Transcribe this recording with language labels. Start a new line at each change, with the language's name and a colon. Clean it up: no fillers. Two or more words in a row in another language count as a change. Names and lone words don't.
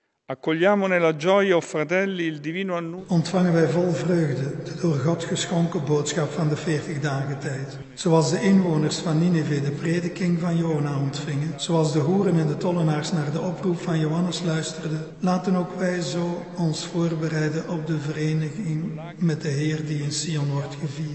Italian: Accogliamo nella gioia, o fratelli, il divino annuncio.
Dutch: Ontvangen wij vol vreugde de door God geschonken boodschap van de 40 dagen tijd. Zoals de inwoners van Nineve de prediking van Jona ontvingen, zoals de hoeren en de tollenaars naar de oproep van Johannes luisterden, laten ook wij zo ons voorbereiden op de vereniging met de Heer die in Sion wordt gevierd.